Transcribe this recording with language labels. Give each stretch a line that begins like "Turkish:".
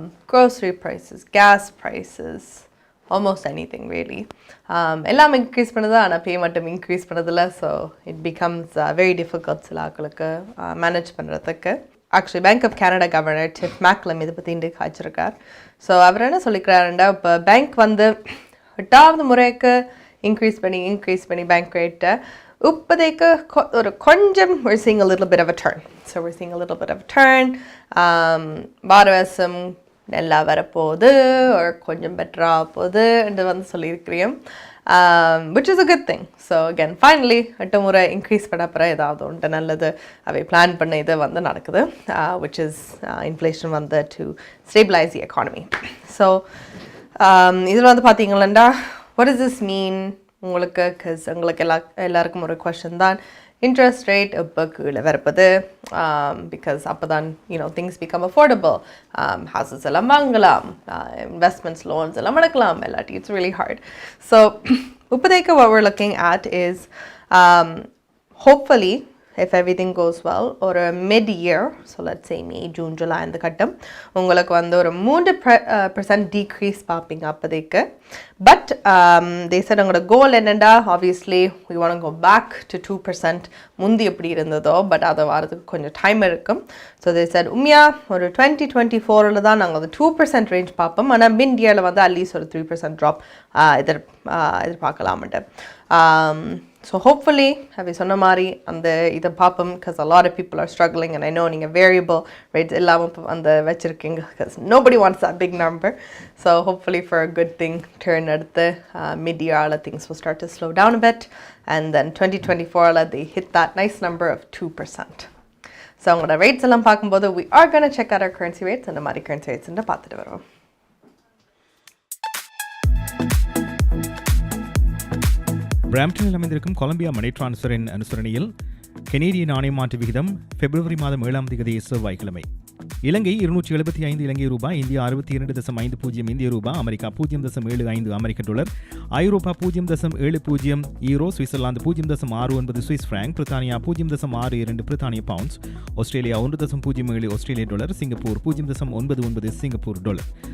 English: Grocery prices, gas prices, almost anything really.
Tamil: எல்லாம் increase பண்ணுது ஆனால் pay மட்டும் increase பண்ணதில்லை.
English: So it becomes very difficult
Tamil: சில ஆட்களுக்கு manage பண்ணுறதுக்கு. Actually Bank of Canada Governor Tiff Macklem இதை பற்றி இன்றைக்கு காய்ச்சிருக்கார். ஸோ அவர் என்ன சொல்லிக்கிறாருண்டா இப்போ பேங்க் வந்து 8வது முறைக்கு increase பண்ணி பேங்க் ரேட்டை இப்போதைக்கு ஒரு கொஞ்சம்
English: we're seeing a little bit of a turn. So we're seeing a little bit of a turn.
Tamil: பாரவசம் நல்லா வரப்போகுது ஒரு கொஞ்சம் பெட்டராக போகுதுன்றது வந்து சொல்லியிருக்கிறேன்.
English: Which is a good thing.
Tamil: So again, finally 8 முறை இன்க்ரீஸ் பண்ண அப்புறம் ஏதாவது ஒன்று நல்லது அவை பிளான் பண்ண இது வந்து நடக்குது.
English: Which is inflation வந்து to stabilize the economy.
Tamil: So இதில் வந்து பார்த்தீங்களா
English: what does this mean
Tamil: உங்களுக்கு? because உங்களுக்கு எல்லாருக்கும் ஒரு கொஸ்டின் தான் interest rate இப்போ கீழே வரப்போது because அப்போ தான்
English: things become affordable.
Tamil: Houses எல்லாம் வாங்கலாம், investments, loans எல்லாம் எடுக்கலாம், எல்லாட்டி
English: it's really hard. So இப்போதைக்கு what we're looking at is hopefully if everything goes well or a mid-year, so let's say May, June, July இந்த கட்டம்
Tamil: உங்களுக்கு வந்து ஒரு 3% decrease பார்ப்பீங்க அப்போதைக்கு.
English: But they said உங்களோட goal என்னண்டா obviously we want to go back to 2%
Tamil: முந்தி எப்படி இருந்ததோ பட் அதை வரதுக்கு கொஞ்சம் டைம் இருக்கும்.
English: So they said
Tamil: உண்மையா ஒரு 2024 தான் நாங்கள் அந்த 2% ரேஞ்ச் பார்ப்போம். ஆனால் மிட் இயரில் வந்து அட்லீஸ்ட் ஒரு 3% ட்ராப் எதிர்பார்க்கலாம்ட்டு.
English: So hopefully
Tamil: அவை சொன்ன மாதிரி அந்த இதை பார்ப்போம்
English: because a lot of people are struggling and I know
Tamil: நீங்கள் variable rates இல்லாமல் அந்த வச்சுருக்கீங்க
English: because nobody wants that big number. So hopefully for a good thing turn அடுத்து mid-year things will start to slow down a bit and then 2024 they hit that nice number of 2%. So
Tamil: உங்களோட rates எல்லாம் பார்க்கும்போது
English: we are going to check out our currency rates and the மாதிரி currency rates பார்த்துட்டு வருவோம்.
Tamil: பிராம்ப்டனில் அமைந்திருக்கும் Colombia மணி டிரான்ஸ்ஃபரின் அனுசரணையில் கனேடிய நாணய மாற்று விகிதம் பிப்ரவரி மாதம் 7ஆம் தேதி செவ்வாய்க்கிழமை. இலங்கை 275 இலங்கை ரூபாய், இந்தியா 62.50 இந்திய ரூபாய், அமெரிக்கா 0.75 அமெரிக்க டாலர், ஐரோப்பா 0.70 ஈரோ, சுவிட்சர்லாந்து 0.69 சுவிஸ் பிராங்க், பிரித்தானியா 0.62 பிரித்தானிய பவுண்ட்ஸ், ஆஸ்திரேலியா 1.07 ஆஸ்திரேலிய டாலர், சிங்கப்பூர் 0.99 சிங்கப்பூர் டாலர்.